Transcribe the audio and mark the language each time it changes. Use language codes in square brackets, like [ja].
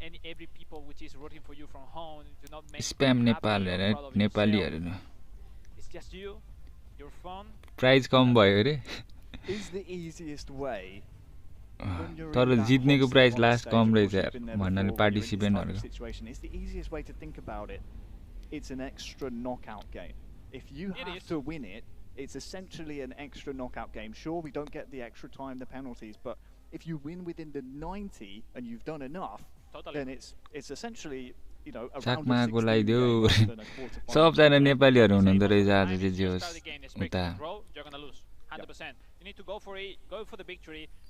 [en] Every people which is rooting for you from home, do not make [ne] spam Nepal हेर नेपाली हेर्नु. [en] It's just you, your fun. [ne] Price कम भयो रे. [en] Is the easiest way. [ne] तर जित्नेको price last कम रहेछ यार भन्नाले पार्टिसिपेन्टहरुको. [en] It's the easiest way to think about it. It's an extra knockout game. If you have to win it, it's essentially an extra knockout game. Sure, we don't get the extra time, the penalties, but if you win within the 90 and you've done enough, then it's essentially, you know, a round of 16 [ne] सबजना नेपालीहरु हुनुहुँदो रहेछ आज चाहिँ जे होस् उता [en] 100%. You need to go for it, go for the victory.